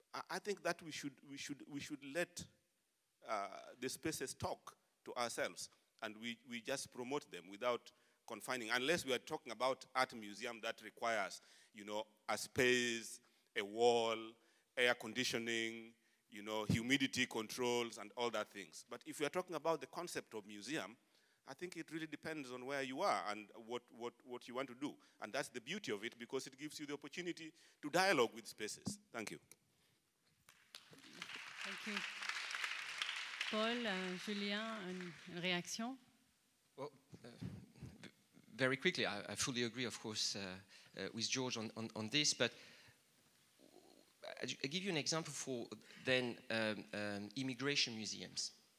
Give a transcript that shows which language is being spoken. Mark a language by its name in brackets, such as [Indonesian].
[English] I think that we should let the spaces talk to ourselves, and we just promote them without confining, unless we are talking about art museum that requires, a space, a wall, air conditioning, humidity controls and all that things. But if we are talking about the concept of museum, I think it really depends on where you are and what you want to do. And that's the beauty of it, because it gives you the opportunity to dialogue with spaces. Thank you. Thank you. [French] Paul, Julien, une réaction? [English] Well, very quickly, I fully agree, of course, with George on this, but I'll give you an example for then immigration museums.